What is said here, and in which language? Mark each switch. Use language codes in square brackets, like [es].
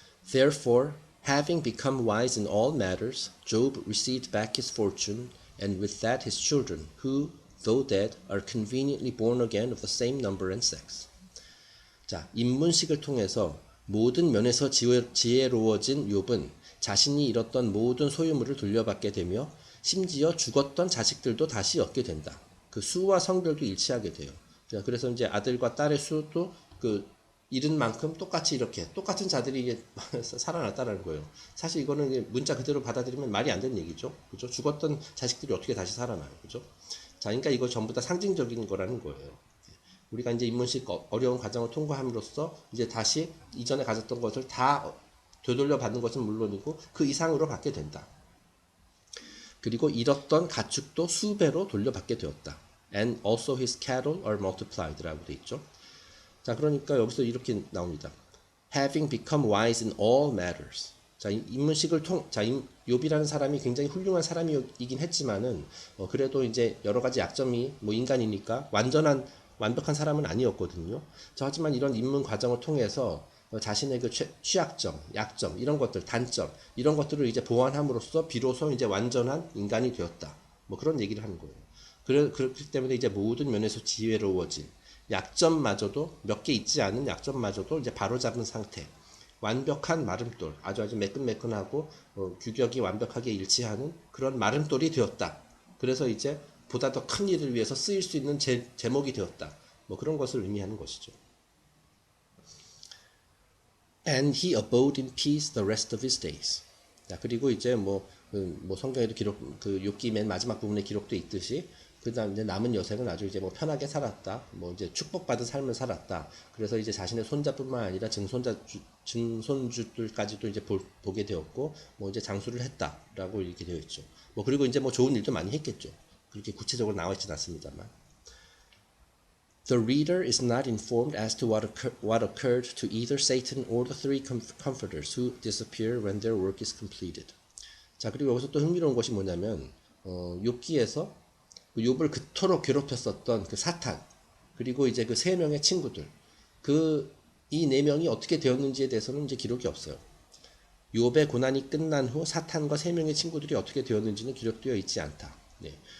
[en] Therefore, having become wise in all matters, Job received back his fortune, and with that his children, who, though dead, are conveniently born again of the same number and sex. [ko] 자, 입문식을 통해서 모든 면에서 지혜로워진 욥은 자신이 잃었던 모든 소유물을 돌려받게 되며 심지어 죽었던 자식들도 다시 얻게 된다. 그 수와 성별도 일치하게 돼요. 그래서 이제 아들과 딸의 수도 그 잃은 만큼 똑같이 이렇게 똑같은 자들이 이게 살아났다는 거예요. 사실 이거는 문자 그대로 받아들이면 말이 안 되는 얘기죠. 그죠? 죽었던 자식들이 어떻게 다시 살아나요. 그죠? 자, 그러니까 이거 전부 다 상징적인 거라는 거예요. 우리가 이제 입문식 어려운 과정을 통과함으로써 이제 다시 이전에 가졌던 것을 다 되돌려 받는 것은 물론이고 그 이상으로 받게 된다. 그리고 잃었던 가축도 수배로 돌려받게 되었다. [en] And also his cattle are multiplied [ko] 라고 돼 있죠. 자, 그러니까 여기서 이렇게 나옵니다. [en] Having become wise in all matters. [ko] 자, 인문식을 욥이라는 사람이 굉장히 훌륭한 사람이긴 했지만은 그래도 이제 여러 가지 약점이 뭐 인간이니까 완벽한 사람은 아니었거든요. 자, 하지만 이런 입문 과정을 통해서 자신의 그 취약점, 약점, 이런 것들, 단점, 이런 것들을 이제 보완함으로써 비로소 이제 완전한 인간이 되었다. 뭐 그런 얘기를 하는 거예요. 그렇기 때문에 이제 모든 면에서 지혜로워진 약점마저도 몇 개 있지 않은 약점마저도 이제 바로잡은 상태. 완벽한 마름돌, 아주 매끈매끈하고 규격이 완벽하게 일치하는 그런 마름돌이 되었다. 그래서 이제 보다 더 큰 일을 위해서 쓰일 수 있는 제목이 되었다. 뭐 그런 것을 의미하는 것이죠. [en] And he abode in peace the rest of his days. [ko] 자, 그리고 이제 뭐 성경에도 그 욥기 맨 마지막 부분에 기록돼 있듯이 그다음 이제 남은 여생은 아주 이제 뭐 편하게 살았다. 뭐 이제 축복받은 삶을 살았다. 그래서 이제 자신의 손자뿐만 아니라 증손주들까지도 이제 보게 되었고 뭐 이제 장수를 했다라고 이렇게 되어 있죠. 뭐 그리고 이제 뭐 좋은 일도 많이 했겠죠. 그렇게 구체적으로 나와 있지는 않습니다만. [en] The reader is not informed as to what occurred to either Satan or the three comforters who disappear when their work is completed. [ko] 자, 그리고 여기서 또 흥미로운 것이 뭐냐면 욥기에서 욥을 그토록 괴롭혔었던 그 사탄 그리고 이제 그 세 명의 친구들 이 네 명이 어떻게 되었는지에 대해서는 이제 기록이 없어요. 욥의 고난이 끝난 후 사탄과 세 명의 친구들이 어떻게 되었는지는 기록되어 있지 않다. 네.